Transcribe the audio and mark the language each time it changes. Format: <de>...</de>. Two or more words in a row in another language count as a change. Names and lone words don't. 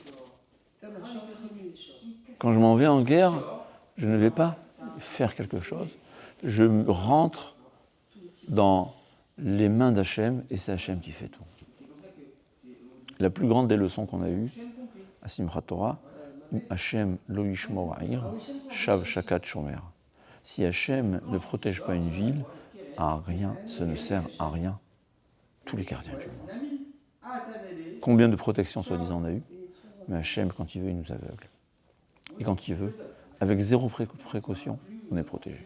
<fr>Quand je m'en vais en guerre, je ne vais pas faire quelque chose, je rentre dans les mains d'Hachem et c'est Hachem qui fait tout. La plus grande des leçons qu'on a eues à Simchat Torah,</fr> <he>השם לא ישמור עיר שוא שקד שומר.</he> <fr>Si Hachem ne protège pas une ville, à rien, ça ne sert à rien. Tous les gardiens du monde. Combien de protections soi-disant on a eu? Mais Hachem, quand il veut, il nous aveugle. Et quand il veut, avec 0 précaution, on est protégé.</fr>